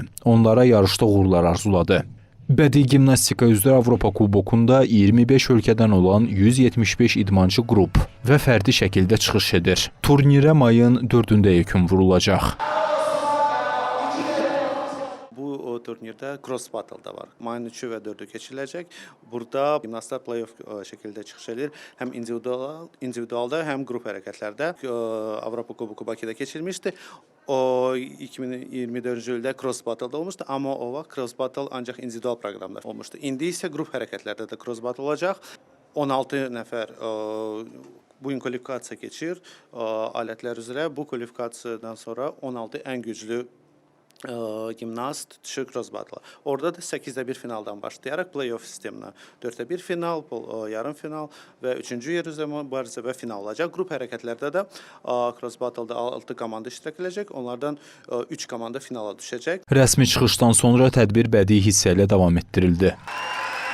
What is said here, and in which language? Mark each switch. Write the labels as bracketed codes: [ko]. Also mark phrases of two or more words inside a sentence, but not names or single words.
[az] Onlara yarışda uğurlar arzuladı. Bədii gimnastika üzrə Avropa Kubokunda 25 ölkədən olan 175 idmançı qrup və fərdi şəkildə çıxış edir. Turnirə mayın 4-də yekun vurulacaq. Bu turnirdə [en] cross battle [az] da var. Mayın 3-ü və 4-ü keçiriləcək. Burada gimnastlar play-off şəkildə çıxış edir. Həm individualda, həm qrup hərəkətlərdə. Avropa Kuboku Bakıda keçirilmişdi. O 2024-cü ildə [en] cross battle [az] olmuşdu, amma o vaxt [en] cross battle [az] ancaq individual proqramlar olmuşdu. İndi isə qrup hərəkətlərdə də [en] cross battle [az] olacaq. 16 nəfər bu gün kvalifikasiya keçir alətlər üzrə. Bu kvalifikasiyadan sonra 16 ən güclü gimnast düşür [en] cross battle. [az] Orada da 8-də 1 finaldan başlayaraq play-off sisteminə 4-də 1 final, yarım final və 3-cü yer üzrə mübarizə və final olacaq. Qrup hərəkətlərdə də [en] cross battle- [az] da 6 komanda iştirak edəcək. Onlardan 3 komanda finala düşəcək. Rəsmi çıxışdan sonra tədbir bədii hissə ilə davam etdirildi.